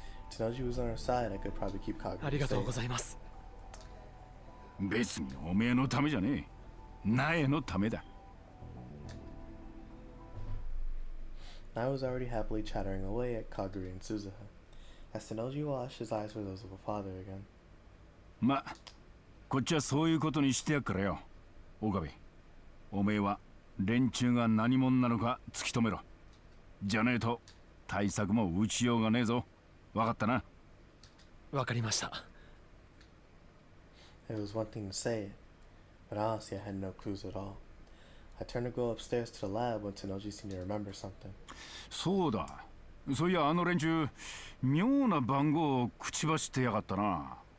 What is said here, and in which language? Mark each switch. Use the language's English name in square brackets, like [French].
[English] Tenoji was on her side. I could probably keep Kagari [Japanese] ありがとうご [English] safe. [Japanese] ざいます。別におめえのためじゃねえ。苗のためだ。 [English] Nai was already happily chattering away at Kagari and Suzuha, as Tenoji washed his eyes for those of a father again. [Japanese] ま、こっちはそういうことにしてやっからよ。岡部、おめえは連中が何者なのか突き止めろ。じゃねえと対策も打ちようがねえぞ。わかったな。わかりました。 [English] It was one thing to say it, but honestly I had no clues at all. I turned to go upstairs to the lab when Tenoji seemed to remember something. [Japanese] そうだ。そういやあの連中、妙な番号を口走ってやがったな。